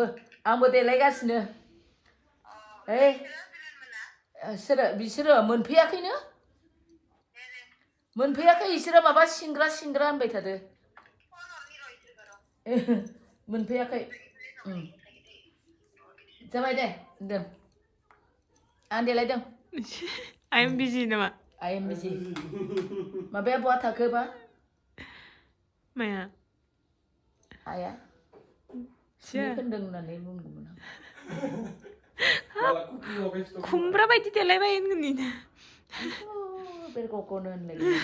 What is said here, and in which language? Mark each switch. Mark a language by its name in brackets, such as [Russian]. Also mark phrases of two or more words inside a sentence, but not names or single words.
[Bodo] आंबो देलायगासिनो। बिसोरो मोनफैयाखैनो? मोनफैयाखै इसोरो माबा सिंग्रा होनबाय थादो। मोनफैयाखै। जाबाय दे होनदों। आं देलायदों। [English] I am busy नामा? I am busy. [Bodo] माबाया बहा थाखोबा? माया? आइया? सुनै फोनदों होननानै बुंदोंमोन आं। खुमब्रा बायदि देलायबाय होनगोन। बेरग'ग'नो होनलायो।